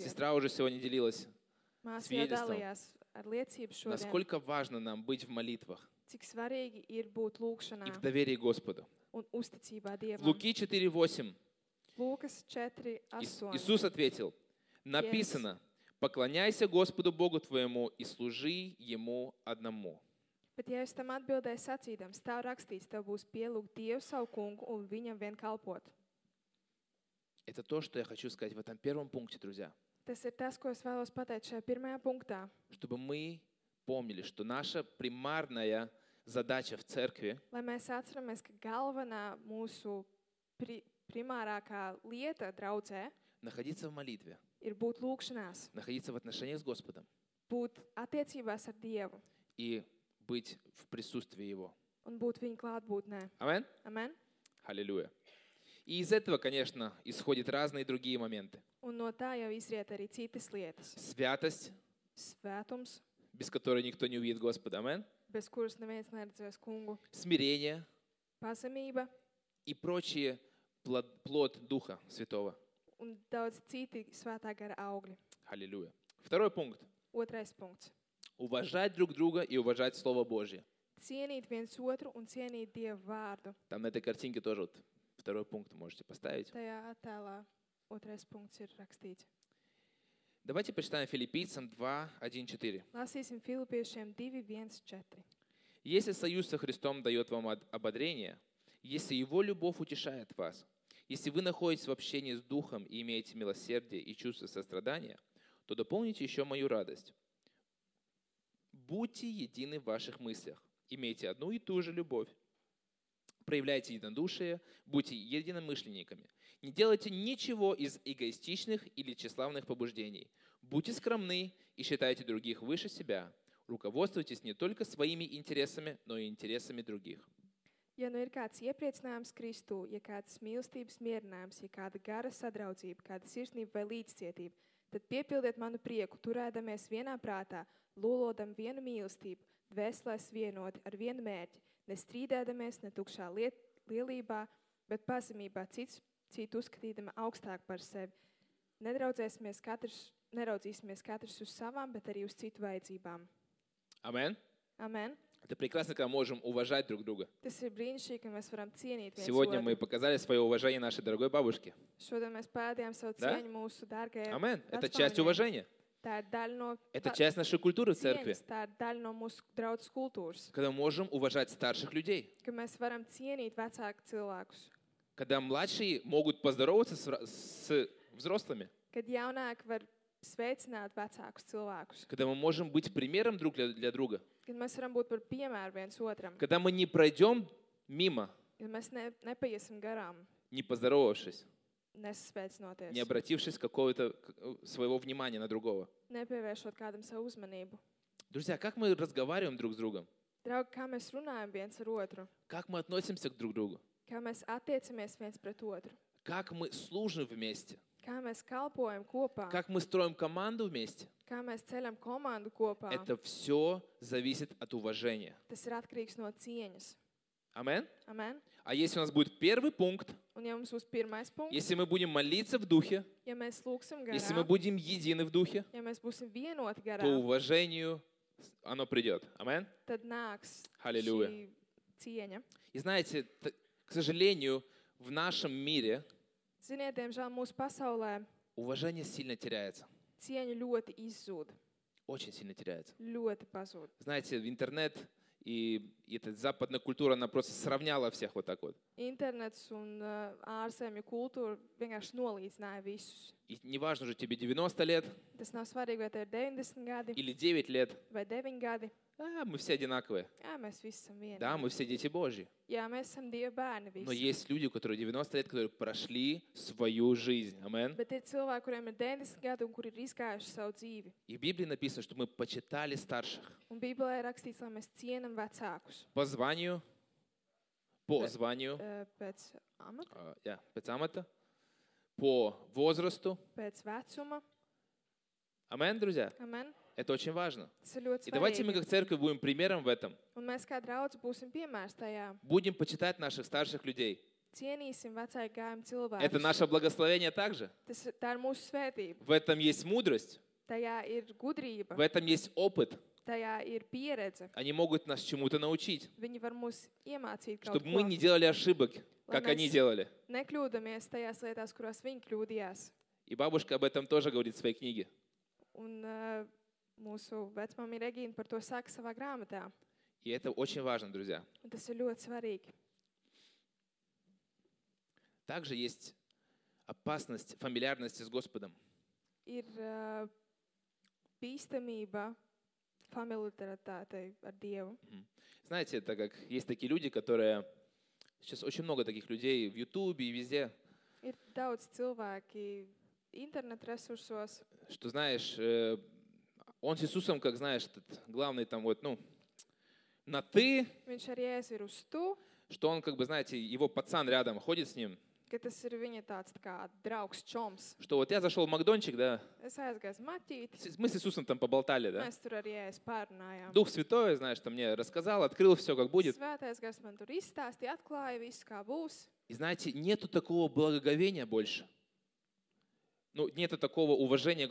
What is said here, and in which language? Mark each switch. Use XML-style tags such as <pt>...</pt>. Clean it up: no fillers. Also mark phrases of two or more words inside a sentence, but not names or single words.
<ru>Сестра уже сегодня делилась,</ru> <lv>Māsa jau</lv> <ru>свидетельством.</ru> <lv>dalījās ar liecību šodien,</lv> <ru>насколько важно нам быть в молитвах</ru> <lv>cik svarīgi ir būt</lv> <ru>и</ru> <lv>lūgšanā</lv> <ru>в доверии Господу.</ru> <lv>un uzticībā Dievam.</lv> <ru>Луки 4:8.</ru> <lv>Lūkas 4.8.</lv> <ru>Иисус ответил: написано, поклоняйся Господу Богу твоему и служи Ему одному.</ru> <lv>Bet Jēzus tam atbildēja sacīdams, tā rakstīts, tev būs pielūgt Dievu savu kungu un viņam vien kalpot.</lv> <ru>Это то, что я хочу сказать в этом первом пункте, друзья.</ru> <lv>Tas ir tas, ko es vēlos pateikt šajā pirmajā punktā.</lv> <ru>Чтобы мы помнили, что наша примарная задача в церкви</ru> <lv>Lai mēs atceramies, ka galvenā mūsu primārākā lieta draudzē</lv> <ru>находиться в молитве,</ru> <lv>ir būt lūgšanās,</lv> <ru>находиться в отношениях с Господом</ru> <lv>būt attiecībās ar Dievu</lv> <ru>и быть в присутствии Его.</ru> <lv>un būt viņa klātbūtnē.</lv> <ru>Амен?</ru> <lv>Amen?</lv> <ru>Аллилуйя. И из этого, конечно, исходят разные другие моменты.</ru> <lv>Un no tā jau izriet arī citas lietas.</lv> <ru>Святость,</ru> <lv>Svētums,</lv> <ru>без которой никто не увидит Господа. Амен?</ru> <lv>bez kuras neviens neredzēs kungu.</lv> <ru>Смирение</ru> <lv>Pazemība</lv> <ru>и прочие плод Духа Святого.</ru> <lv>un daudz citi svētā gara augļi.</lv> <ru>Аллилуйя. Второй пункт.</ru> <lv>Otrais punkts.</lv> <ru>Уважать друг друга и уважать Слово Божье.</ru> <lv>Cienīt viens otru un cienīt Dievu vārdu.</lv> <ru>Там на этой картинке тоже вот второй пункт можете поставить.</ru> <lv>Tajā attēlā otrais punkts ir rakstīts.</lv> <ru>Давайте почитаем Филиппийцам 2:1-4.</ru> <lv>Lasīsim Filipiešiem 2.1.4.</lv> <ru>Если союз со Христом дает вам ободрение, если Его любовь утешает вас, если вы находитесь в общении с Духом и имеете милосердие и чувство сострадания, то дополните еще мою радость. Будьте едины в ваших мыслях, имейте одну и ту же любовь, проявляйте единодушие, будьте единомышленниками. Не делайте ничего из эгоистичных или тщеславных побуждений. Будьте скромны и считайте других выше себя. Руководствуйтесь не только своими интересами, но и интересами других.</ru> <lv>Ja nu ir kāds iepriecinājums Kristū, ja kāds mīlestības mierinājums, ja kāda gara sadraudzība, kāda sirsnība vai līdzcietība, tad piepildiet manu prieku, turēdamies vienā prātā, lolodam vienu mīlestību, dvēselēs vienoti ar vienu mērķi, nestrīdēdamies ne tukšā lielībā, bet pazemībā citu uzskatīdama augstāk par sevi. Neraudzīsimies katrs uz savām, bet arī uz citu vajadzībām. Amen. Amen.</lv> <ru>Это прекрасно, когда можем уважать друг друга.</ru> <lv>Tas ir brīnišķīgi, ka mēs varam cienīt viens</lv> <ru>Сегодня мы</ru> <lv>otru.</lv> <ru>показали свое уважение нашей дорогой бабушке.</ru> <lv>Šodien mēs parādījām savu</lv> <ru>Да?</ru> <lv>cieņu mūsu dārgajai</lv> <ru>Amen. Это</ru> <lv>vecmāmiņai.</lv> <ru>часть уважения.</ru> <lv>Tā ir daļa no</lv> <ru>Это часть нашей культуры в церкви.</ru> <lv>cieņas, tā ir daļa no mūsu draudzes kultūras,</lv> <ru>Когда мы можем уважать старших людей.</ru> <lv>ka mēs varam cienīt vecāku cilvēkus.</lv> <ru>Когда младшие могут поздороваться с взрослыми.</ru> <lv>Kad jaunāki var sveicināt vecākus cilvēkus.</lv> <ru>Когда мы можем быть примером друг для друга.</ru> <lv>Kad mēs varam būt par piemēru viens otram.</lv> <ru>Когда мы не пройдем мимо,</ru> <lv>Kad mēs nepaiesim garām,</lv> <ru>не поздоровавшись,</ru> <lv>nesasveicinoties,</lv> <ru>не обратившись какого-то своего внимания на другого.</ru> <lv>nepievēršot kādam savu uzmanību.</lv> <ru>Друзья, как мы разговариваем друг с другом?</ru> <lv>Draugi, kā mēs runājam viens ar otru,</lv> <ru>Как мы относимся друг к другу?</ru> <lv>kā mēs attiecamies viens pret otru,</lv> <ru>Как мы служим вместе?</ru> <lv>Kā mēs kalpojam kopā,</lv> <ru>как мы строим команду вместе,</ru> <lv>kā mēs ceļam komandu kopā,</lv> <ru>это все зависит от уважения.</ru> <lv>tas ir atkarīgs no cieņas.</lv> <ru>Амен?</ru> <lv>Amen.</lv> <ru>А если у нас будет первый пункт,</ru> <lv>Un ja mums būs pirmais punkts,</lv> <ru>если мы будем молиться в духе,</ru> <lv>ja mēs lūgsim</lv> <ru>если мы</ru> <lv>garā,</lv> <ru>будем едины в духе,</ru> <lv>ja mēs būsim vienoti</lv> <ru>то</ru> <lv>garā,</lv> <ru>уважению оно придет. Амен?</ru> <lv>tad nāks Halleluja. šī cieņa.</lv> <ru>И знаете, к сожалению, в нашем мире</ru> <lv>Ziniet, diemžēl mūsu pasaulē</lv> <ru>уважение сильно теряется.</ru> <lv>cieņa ļoti izzūd,</lv> <ru>Очень сильно теряется.</ru> <lv>ļoti pazūd.</lv> <ru>Знаете, в интернет и эта западная культура, она просто сравняла всех вот так вот.</ru> <lv>Internets un ārzemju kultūra vienkārši nolīdzināja visus.</lv> <ru>И неважно уже тебе 90 лет</ru> <lv>Tas nav svarīgi, vai tev ir 90 gadi</lv> <ru>или 9 лет,</ru> <lv>vai 9 gadi.</lv> <ru>мы все одинаковые.</ru> <lv>Jā, mēs visi esam vieni.</lv> <ru>Да, мы все дети Божьи.</ru> <lv>Jā, mēs esam Dieva bērni</lv> <ru>Но</ru> <lv>visi.</lv> <ru>есть люди, которые 90 лет, которые прошли свою жизнь. Амен.</ru> <lv>Bet ir cilvēki, kuriem ir 90 gadi un kuri ir izgājuši savu dzīvi.</lv> <ru>И в Библии написано, что мы почитали старших</ru> <lv>Un Bībelē ir rakstīts, lai mēs cienam vecākus</lv> <ru>по званию,</ru> <lv>pēc amata, pēc amata,</lv> <ru>по возрасту.</ru> <lv>pēc vecuma.</lv> <ru>Амен, друзья.</ru> <lv>Amen.</lv> <ru>Это очень важно.</ru> <lv>Tas ir ļoti</lv> <ru>И давайте мы</ru> <lv>svarīgi.</lv> <ru>как церковь будем примером в этом.</ru> <lv>Un mēs kā draudz būsim piemērs tajā.</lv> <ru>Будем почитать наших старших людей.</ru> <lv>Cienīsim vecāku gājumu</lv> <ru>Это</ru> <lv>cilvēkus.</lv> <ru>наше благословение также.</ru> <lv>Tā ir mūsu svētība.</lv> <ru>В этом есть мудрость,</ru> <lv>Tajā ir gudrība,</lv> <ru>в этом есть опыт.</ru> <lv>tajā ir pieredze.</lv> <ru>Они могут нас чему-то научить,</ru> <lv>Viņi var mūs iemācīt kaut</lv> <ru>чтобы мы</ru> <lv>ko.</lv> <ru>не делали ошибок, как Ладно, они делали.</ru> <lv>Nekļūdamies tajās lietās, kurās viņi kļūdījās.</lv> <ru>И бабушка об этом тоже говорит в своей книге.</ru> <lv>Un mūsu vecmāmiņa Regīna par to saka savā grāmatā.</lv> <ru>И это очень важно, друзья.</ru> <lv>Un tas ir ļoti svarīgi.</lv> <ru>Также есть опасность фамильярности с Господом.</ru> <lv>Ir bīstamība familiaritātei ar Dievu.</lv> <ru>Знаете, это как есть такие люди, которые... Сейчас очень много таких людей в Ютубе и везде,</ru> <lv>Ir daudz cilvēki internet resursos,</lv> <ru>что, знаешь, он с Иисусом, как знаешь, этот главный там вот, на «ты»,</ru> <lv>viņš ar Jēzu ir uz tu,</lv> <ru>что он, как бы, знаете, его пацан рядом ходит с ним,</ru> <lv>ka tas ir viņa tāds tā kā draugs čoms.</lv> <ru>что вот я зашел в Макдончик, да,</ru> <lv>Es aizgāju uz maķīti,</lv> <ru>мы с Иисусом там поболтали, да,</ru> <lv>mēs tur ar Jēzu pārunājām.</lv> <ru>Дух Святой, знаешь, там мне рассказал, открыл все, как будет.</ru> <lv>Svētais gars man tur izstāstīja, atklāja visu, kā būs.</lv> <ru>И знаете, нету такого благоговения больше. Ну, нету такого уважения к</ru>